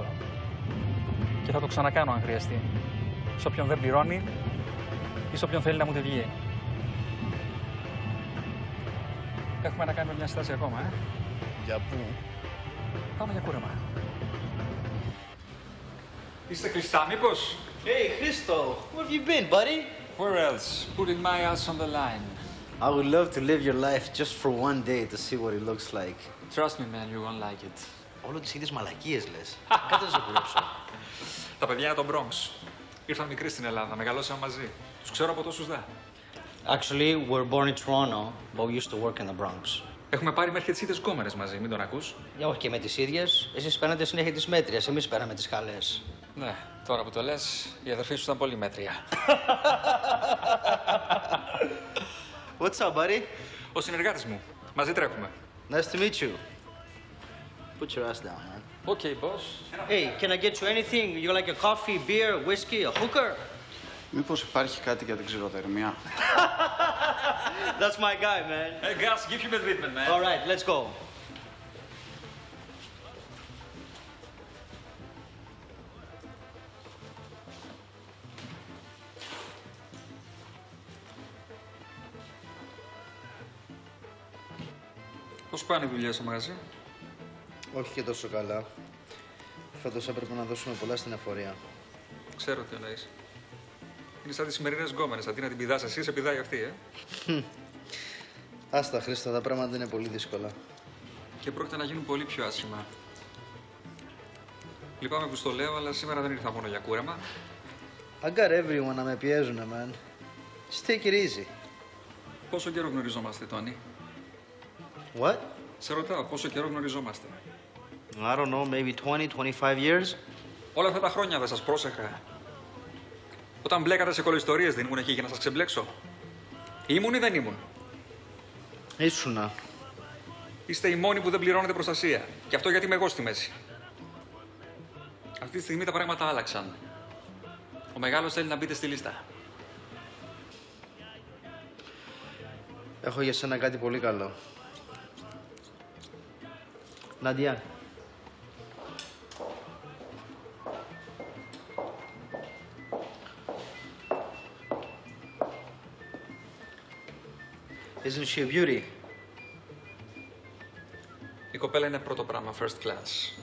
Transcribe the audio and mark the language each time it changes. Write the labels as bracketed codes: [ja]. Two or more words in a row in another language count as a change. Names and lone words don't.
[el] Και θα το ξανακάνω αν χρειαστεί. Σ' όποιον δεν πληρώνει ή σ' όποιον θέλει να μου τη βγει. Έχουμε να κάνουμε μια στάση ακόμα, Για πού? Πάμε για κούρεμα. Είστε κλειστά, μήπως? [en] Hey, Christo, where have you been, buddy? Where else? Putting my ass on the line. I would love to live your life just for one day to see what it looks like. Trust me, man, you won't like it. [el] Όλο τις ίδιες μαλακίες λες. Κάτσε να σε κουρέψω. Τα παιδιά είναι από τον Bronx. Ήρθαν μικροί στην Ελλάδα, μεγαλώσαμε μαζί. Τους ξέρω από τόσους δα. [en] Actually, we're born in Toronto, but we used to work in the Bronx. [el] Έχουμε πάρει μέχρι τις ίδιες γκόμενες μαζί, μην τον ακούς. Όχι και με τις ίδιες. Εσείς παίρνετε συνέχεια τις μέτριες, εμείς πέραμε τις καλές. Ναι, τώρα που το λες, η αδερφή σου ήταν πολύ μέτρια. [en] What's up, buddy? [el] Ο συνεργάτης μου. Μαζί τρέχουμε. [en] Nice to meet you. Put your ass down, man. Okay, boss. Hey, can I get you anything? You like a coffee, beer, whiskey, a hooker? [el] Μήπως υπάρχει κάτι για την ξηροδερμία? [en] That's my guy, man. Hey, Gus, give him a treatment, man. All right, let's go. [el] Πώς πάνε οι δουλειές στο μαγαζί? Όχι και τόσο καλά. Φέτος έπρεπε να δώσουμε πολλά στην εφορία. Ξέρω τι εννοείς. Είναι σαν τις σημερινές γκόμενες. Αντί να την πηδάς εσύ, σε πηδάει αυτή, Άστα, Χρήστο, τα πράγματα είναι πολύ δύσκολα. Και πρόκειται να γίνουν πολύ πιο άσχημα. Λυπάμαι που στο λέω, αλλά σήμερα δεν ήρθα μόνο για κούρεμα. [en] I got everyone [el] να με πιέζουνε, [en] man. Just take it easy. [el] Πόσο καιρό γνωριζόμαστε, Τόνι? [en] What? [el] Σε ρωτάω, πόσο καιρό γνωριζόμαστε? [en] I don't know, maybe 20-25 years. [el] Όλα αυτά τα χρόνια δεν σας πρόσεχα. Όταν μπλέκατε σε κολοϊστορίες δεν ήμουν εκεί για να σας ξεμπλέξω? Ήμουν ή δεν ήμουν? Ήσουνα. Είστε οι μόνοι που δεν πληρώνετε προστασία. Και αυτό γιατί είμαι εγώ στη μέση. Αυτή τη στιγμή τα πράγματα άλλαξαν. Ο μεγάλος θέλει να μπείτε στη λίστα. Έχω για σένα κάτι πολύ καλό. Νάντια. [en] Isn't she a beauty? [el] Η κοπέλα είναι πρώτο πράγμα, [en] first class.